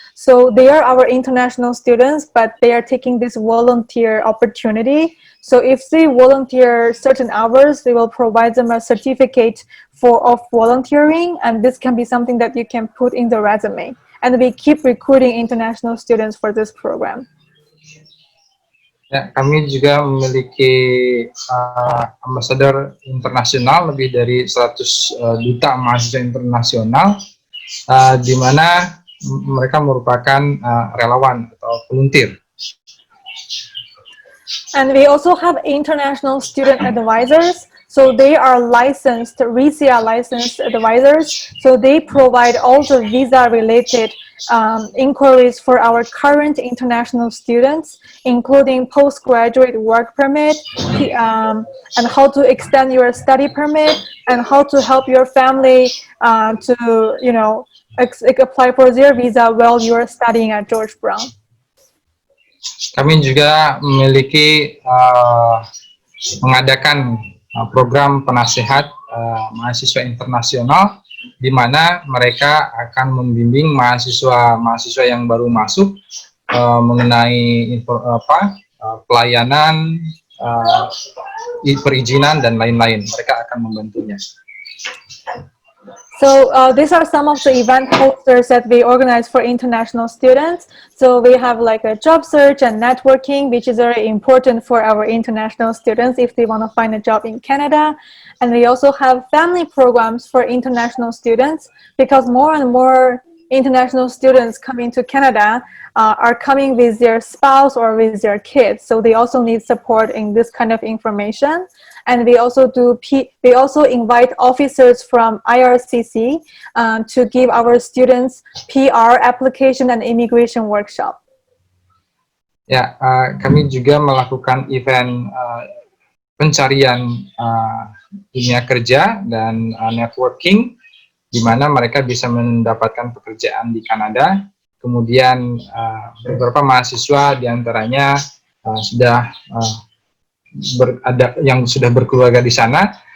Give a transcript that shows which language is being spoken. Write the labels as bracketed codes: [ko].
[en] So they are our international students, but they are taking this volunteer opportunity. So if they volunteer certain hours, we will provide them a certificate of volunteering, and this can be something that you can put in the resume. And we keep recruiting international students for this program. [id] Ya, kami juga memiliki ambasador internasional, lebih dari 100 duta mahasiswa internasional, di mana mereka merupakan relawan atau volunteer. [en] And we also have international student advisors. So they are licensed, RISIA licensed advisors. So they provide all the visa-related inquiries for our current international students, including postgraduate work permit, and how to extend your study permit, and how to help your family to, you know, apply for their visa while you are studying at George Brown. [id] Kami juga memiliki mengadakan program penasehat mahasiswa internasional, di mana mereka akan membimbing mahasiswa yang baru masuk mengenai pelayanan, perizinan, dan lain-lain. Mereka akan membantunya. [en] So these are some of the event posters that we organize for international students. So we have like a job search and networking, which is very important for our international students if they want to find a job in Canada. And we also have family programs for international students, because more and more international students coming to Canada are coming with their spouse or with their kids. So they also need support in this kind of information. And we also invite officers from IRCC to give our students PR application and immigration workshop. [id] Ya, kami juga melakukan event pencarian dunia kerja dan networking, di mana mereka bisa mendapatkan pekerjaan di Kanada. Kemudian beberapa mahasiswa diantaranya sudah ada yang sudah berkeluarga di sana.